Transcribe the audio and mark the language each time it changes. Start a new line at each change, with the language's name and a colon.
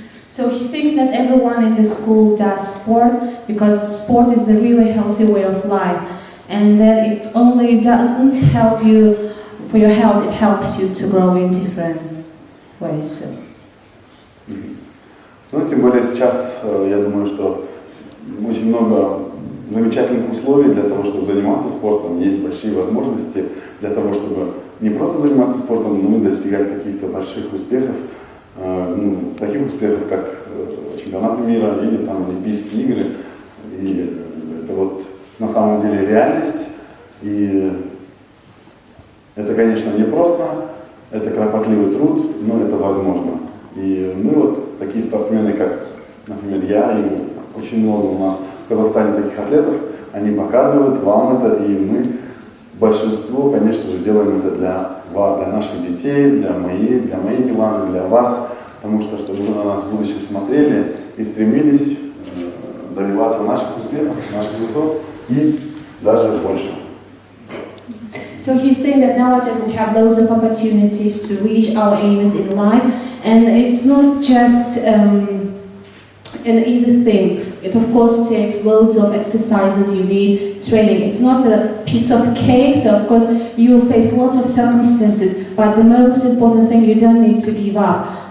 English: So he thinks that everyone in the school does sport because sport is the really healthy way of life, and that it only doesn't help you for your health, it helps you to grow in different ways. So.
Russian: Ну, тем более сейчас, я думаю, что очень много замечательных условий для того, чтобы заниматься спортом, есть большие возможности для того, чтобы не просто заниматься спортом, но и достигать каких-то больших успехов, таких успехов, как чемпионаты мира или там Олимпийские игры. И это вот на самом деле реальность. И это, конечно, не просто, это кропотливый труд, но это возможно. И мы вот такие спортсмены, как, например, я, и очень много у нас в Казахстане таких атлетов, они показывают вам это, и мы, большинство, конечно же, делаем это для вас, для наших детей, для моей Миланы, для вас, потому что, чтобы вы на нас в будущем смотрели и стремились добиваться наших успехов, наших высот и даже больше.
English: So he's saying that nowadays we have loads of opportunities to reach our aims in life, and it's not just an easy thing. It of course takes loads of exercises, you need training. It's not a piece of cake, so of course you will face lots of circumstances, but the most important thing, you don't need to give up.